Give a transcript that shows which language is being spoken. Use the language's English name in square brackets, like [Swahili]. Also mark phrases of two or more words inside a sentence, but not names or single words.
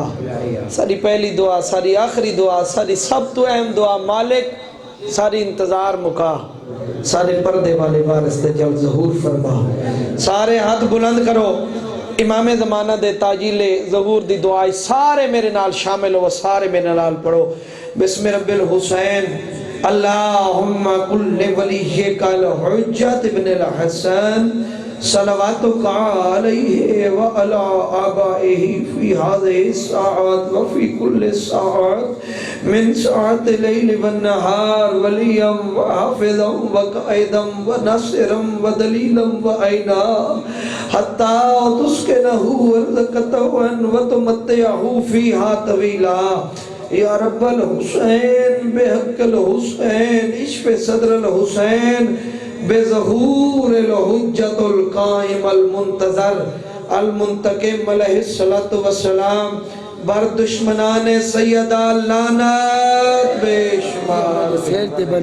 [Punjabi] ساری پہلی دعا ساری آخری دعا ساری سب تو اہم دعا مالک ساری انتظار مکا سارے پردے والے وارث دے جل ظہور فرما. سارے ہاتھ بلند کرو امام زمانہ دے تعجیلے ظہور دی دعائیں سارے میرے نال شامل ہو سارے میرے نال پڑھو. [Arabic] بسم رب الحسين اللهم كن لوليك الحجة ابن الحسن صلواتك عليه وعلى آبائه في هذه الساعة وفي كل ساعة من ساعات ليل ونهار وليا وحافظا وقائدا وناصرا ودليلا وعينا حتى تسكنه ورزقته وتمتعه فيها طويلا. يا رب الحسين بحق الحسين اشف صدر الحسين بظهور الحجة القائم المنتظر المنتقم عليه الصلاة والسلام [Persian] بر دشمنان سیده لعنت بی‌شمار.